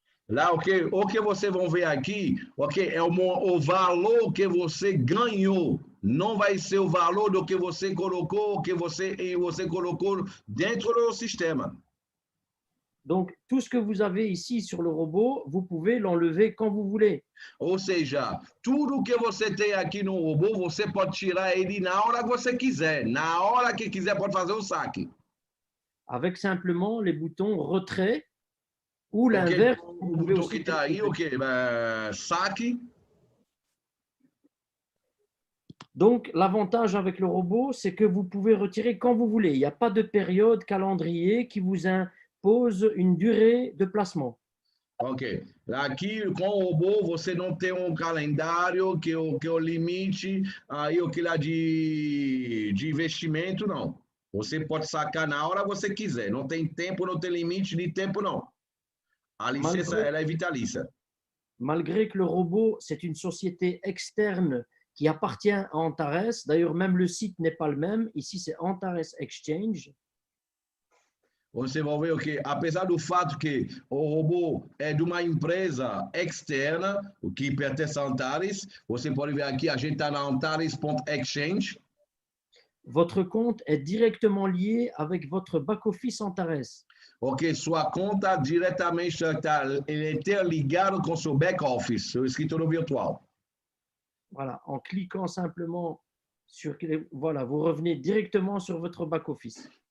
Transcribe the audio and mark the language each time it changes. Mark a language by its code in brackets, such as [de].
[pt] Lá, o que vocês vão ver aqui, é o valor que você ganhou. Não vai ser o valor do que você colocou, que você colocou dentro do sistema. [fr] Donc, tout ce que vous avez ici sur le robot, vous pouvez l'enlever quand vous voulez. [pt] Ou seja, tudo que você tem aqui no robô, você pode tirar ele na hora que você quiser. Na hora que quiser, pode fazer o saque. [fr] Avec simplement les boutons retrait ou l'inverse. [pt] O botão que está aí, saque. [fr] Donc, l'avantage avec le robot, c'est que vous pouvez retirer quand vous voulez. Il n'y a pas de période calendrier qui vous impose une durée de placement. Ok. [pt] Aqui, com o robô, você não tem calendário que o limite aí o que lá de investimento, não. Você pode sacar na hora que você quiser. Não tem tempo, não tem limite de tempo, não. A licença, ela é vitalícia. [fr] Malgré que le robot, c'est une société externe qui appartient à Antares. D'ailleurs, même le site n'est pas le même. Ici, c'est Antares Exchange. [pt] Você vai ver o que, apesar do fato que o robô é de uma empresa externa, o que pertence a Antares, você pode ver aqui, a gente está na Antares.exchange. [fr] Votre compte est directement lié avec votre back-office Antares. [pt] Ok, sua conta diretamente está interligada com seu back-office, seu escritório virtual. [fr] Voilà, en cliquant simplement sur, voilà, vous revenez directement sur votre back-office.